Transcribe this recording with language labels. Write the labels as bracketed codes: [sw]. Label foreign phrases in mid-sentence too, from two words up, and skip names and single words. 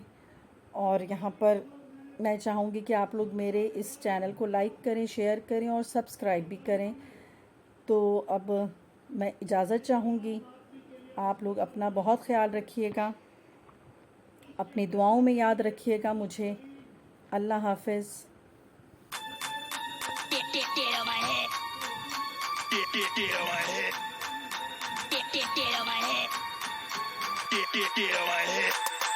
[hi] और यहाँ पर मैं चाहूँगी कि आप लोग मेरे इस चैनल को लाइक करें, शेयर करें और सब्सक्राइब भी करें। तो अब मैं इजाज़त चाहूँगी। आप लोग अपना बहुत ख्याल रखिएगा, अपनी दुआओं में याद रखिएगा मुझे। अल्लाह हाफ़िज़। [en] Get on my head. Get on my head. Get on my head. Get on my head.